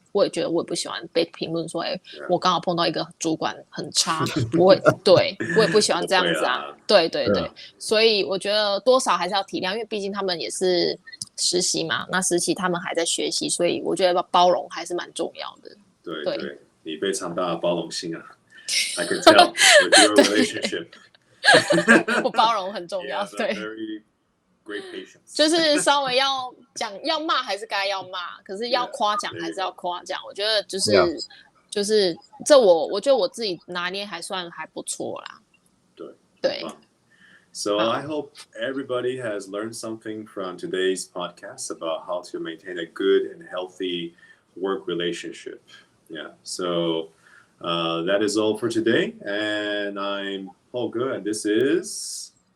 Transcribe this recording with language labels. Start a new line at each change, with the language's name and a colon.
Chinese: 我也觉得我也不喜欢被评论说，我刚好碰到一个主管很差，我也不喜欢这样子啊。对，所以我觉得多少还是要体谅，因为毕竟他们也是实习嘛，那实习他们还在学习，所以我觉得包容还是蛮重要的。对，你非常大的包容心啊 ，
English: I can tell with your relationship
Chinese: 我包容很重要，对。
English: Great patience.
Chinese: 就是稍微要讲要骂还是该要骂，可是要夸奖还是要夸奖。我觉得就是这我觉得我自己拿捏还不错啦。对。
English: So I hope everybody has learned something from today's podcast about how to maintain a good and healthy work relationship. Yeah. So that is all for today, and I'm Holger, and this is